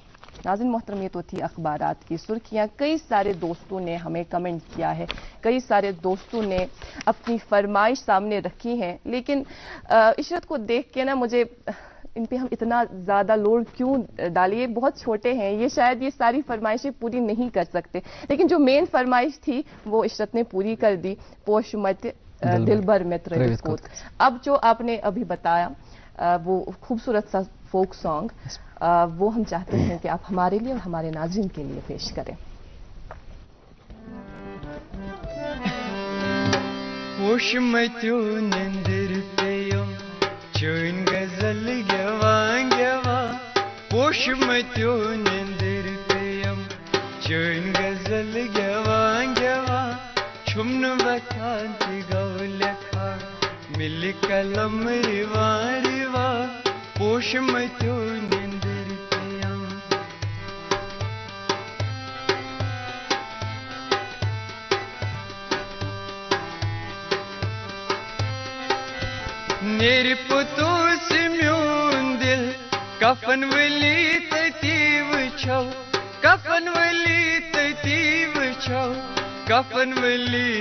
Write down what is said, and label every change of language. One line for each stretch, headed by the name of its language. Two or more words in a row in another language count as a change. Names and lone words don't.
Urdu: ناظرین محترم، یہ تو تھی اخبارات کی سرخیاں۔ کئی سارے دوستوں نے ہمیں کمنٹ کیا ہے، کئی سارے دوستوں نے اپنی فرمائش سامنے رکھی ہیں، لیکن عشرت کو دیکھ کے نا مجھے ان پہ ہم اتنا زیادہ لوڈ کیوں ڈالیے، بہت چھوٹے ہیں یہ، شاید یہ ساری فرمائشیں پوری نہیں کر سکتے، لیکن جو مین فرمائش تھی وہ عشرت نے پوری کر دی،
Kashmiri: پوش مت دل بھر میں ترویت کوت۔
Urdu: اب جو آپ نے ابھی بتایا وہ خوبصورت سا
English: folk song,
Urdu: وہ ہم چاہتے ہیں کہ آپ ہمارے لیے اور ہمارے ناظرین کے لیے پیش کریں۔
Kashmiri: پوش متیو نندر پیوم چون غزل گیوان گیوا، پوش متیو نندر پیوم چون غزل گیوان گیوا، چھمن وطان تی گو لکھا مل قلم ریوا ریوا، پوش متیو نندر پیوم۔ نیری پتو سے میون دل کفن ولی تتی وچھو، کفن ولی تتی وچھو، کفن ولی